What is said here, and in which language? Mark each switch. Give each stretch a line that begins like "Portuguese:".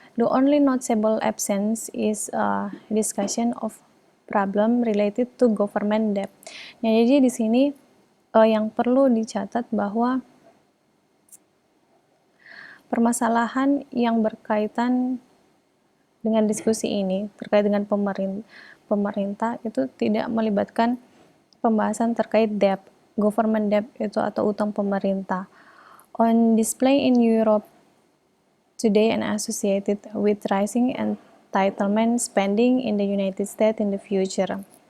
English: The only notable absence is a discussion of problem related to government debt.
Indonesian: Nah, jadi di sini yang perlu dicatat bahwa permasalahan yang berkaitan dengan diskusi ini terkait dengan pemerintah itu tidak melibatkan pembahasan terkait debt, government debt itu atau utang pemerintah.
English: On display in Europe today and associated with rising entitlement spending in the United States in the future.